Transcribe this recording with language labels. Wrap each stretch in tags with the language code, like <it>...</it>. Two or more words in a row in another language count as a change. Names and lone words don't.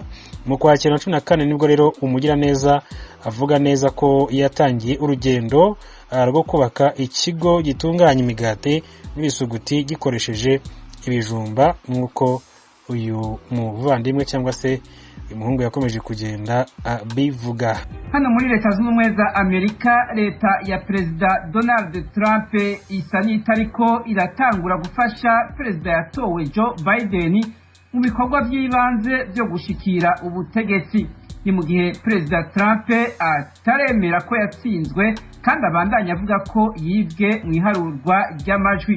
<rw>Mu Kwakira 2014 nibwo rero Umugiraneza avuga neza ko yatangiye urugendo rwo kubaka ikigo gitunganya imigati n'ibisuguti gikoresheje ibijumba, nk'uko uyu muvandimwe cyangwa se umuhungu yakomeje kugenda bivuga.</rw> <rn>Hano muri Leta Zunze Ubumwe za Amerika, leta ya Perezida Donald Trump isa n'itariko iratangura gufasha Perezida yatowe Joe Biden mu bikorwa by'ibanze byo gushikira ubutegetsi. Ni mu gihe Perezida Trump ataremera ko yatsinzwe kandi abandanya avuga ko yibwe mu iharurwa ry'amajwi.</rn>